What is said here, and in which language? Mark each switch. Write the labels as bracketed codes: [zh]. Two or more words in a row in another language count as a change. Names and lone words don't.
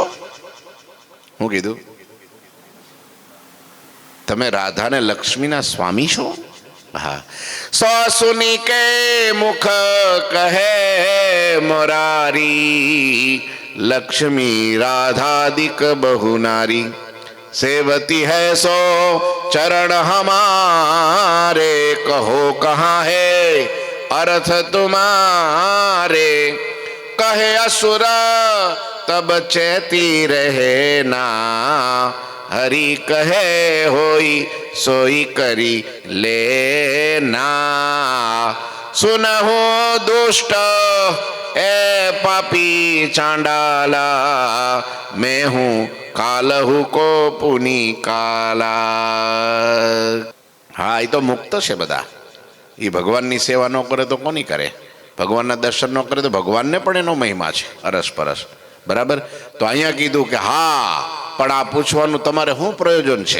[gu] હું કીધું, તમે રાધા અને લક્ષ્મીના સ્વામી છો? હા. [awa] सुनी के मुख कहे मोरारी लक्ष्मी राधादिक बहु नारी सेवती है सो चरण हमारे कहो कहाँ है अर्थ तुम्हारे कहे असुर तब चेती रहे ना हरि कहे होई सोई करी लेना सुनहो दुष्ट ए पापी चांडाला मैं हूँ कालहु को पुनी काला. [gu] હા, એ તો મુક્ત છે બધા. એ ભગવાનની સેવા ન કરે તો કોની કરે? ભગવાનના દર્શન ન કરે તો ભગવાનને પણ એનો મહિમા છે અરસ પરસ. બરાબર. તો અહીંયા કીધું કે હા, પણ આ પૂછવાનું તમારે શું પ્રયોજન છે?